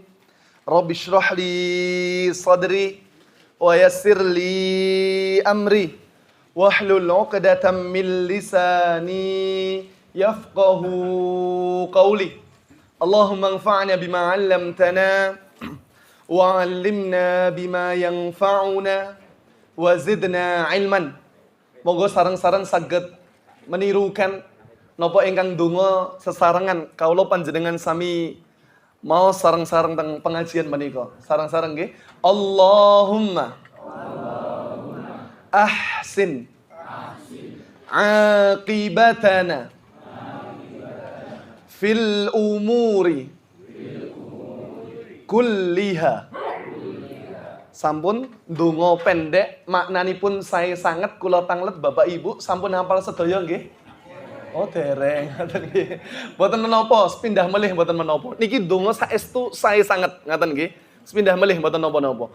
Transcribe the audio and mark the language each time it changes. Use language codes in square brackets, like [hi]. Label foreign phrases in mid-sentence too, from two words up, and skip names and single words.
[ar] رب اشرح لي صدري ويسر لي أمري واحلل عقدة من لساني يفقهوا قولي. اللهم انفعنا بما علمتنا وعلمنا بما ينفعنا وزدنا علما. [jv] Moga sareng-sareng saged menirukan napa ingkang donga sesarengan kawula panjenengan sami mau sareng-sareng teng pengajian menika. Sareng-sareng nggih. [ar] اللهم أحسن عاقبتنا في الأمور كلها. [jv] Sampun ndonga pendek maknanipun sae sanget kula tanglet Bapak Ibu sampun hafal sedaya nggih? Oh dereng ngoten nggih. Mboten menapa sepindah melih mboten menapa. Niki ndonga saestu sae sanget ngaten nggih. Sepindah melih mboten napa-napa.